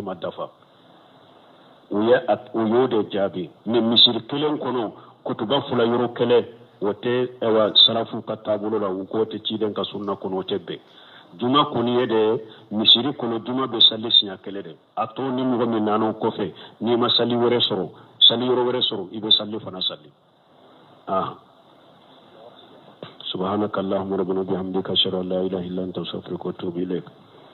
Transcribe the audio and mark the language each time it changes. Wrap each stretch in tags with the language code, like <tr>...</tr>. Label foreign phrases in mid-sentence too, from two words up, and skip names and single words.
<bm>ma dafa u y'o de jaabi mais misiri kelen kɔnɔ kutuba fila yɔrɔ kɛlɛ o tɛ salafu ka taabolo la u k'o tɛ ciden ka sunna kɔnɔ o tɛ bɛn juma kɔni ye de misiri kɔnɔ juma bɛ salli siɲɛ kelen de a tɔ ni mɔgɔ min nana o kɔfɛ n'i ma salli wɛrɛ sɔrɔ salli yɔrɔ wɛrɛ sɔrɔ i bɛ salli fana salli</bm> <ar>سبحانك اللهم ربنا وبحمدك اشهد ان لا اله الا انت استغفرك واتوب اليك</ar>